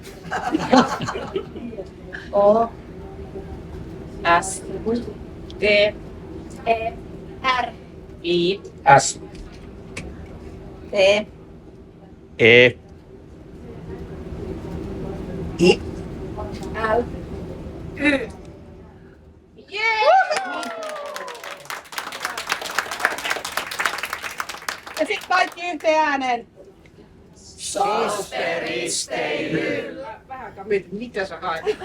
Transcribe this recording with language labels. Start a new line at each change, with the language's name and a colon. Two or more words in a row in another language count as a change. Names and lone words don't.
Finnish: O. S. T. E. R. I. S. T. E. I. L. Y. Ja sit kaikki yhteen ääneen. Vähän mitä sä haet?